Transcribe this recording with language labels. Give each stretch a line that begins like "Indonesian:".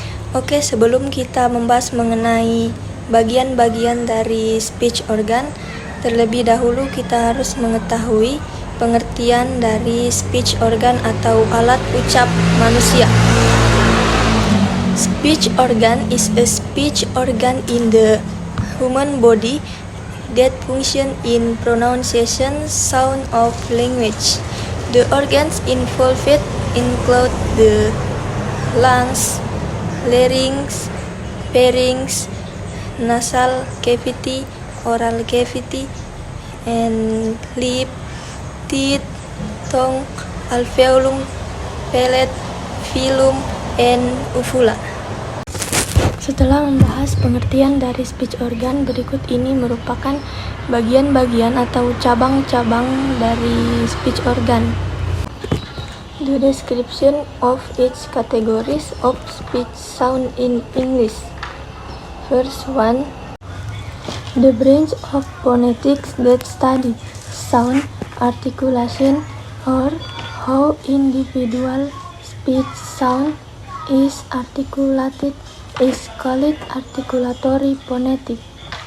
Indonesian: Oke, sebelum kita membahas mengenai bagian-bagian dari speech organ, terlebih dahulu kita harus mengetahui pengertian dari speech organ atau alat ucap manusia.
English: Speech organ is a speech organ in the human body that function in pronunciation sound of language. The organs involved include the lungs, larynx, pharynx, nasal cavity, oral cavity, and lip, teeth, tongue, alveolum, palate, filum, and uvula.
Indonesian: Setelah membahas pengertian dari speech organ, berikut ini merupakan bagian-bagian atau cabang-cabang dari speech organ.
English: The description of each categories of speech sound in English. First one, the branch of phonetics that study sound, articulation, or how individual speech sound is articulated is called articulatory phonetics.